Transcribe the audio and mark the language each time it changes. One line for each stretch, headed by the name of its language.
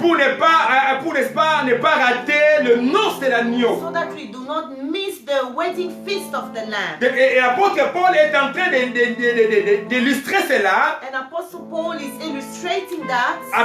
French: pour n'est-ce pas, ne pas rater le noce de l'agneau.
English: so that we do not miss the wedding feast of the Lamb.
French: Et l'apôtre Paul est en train d'illustrer cela
English: And Apostle Paul is illustrating that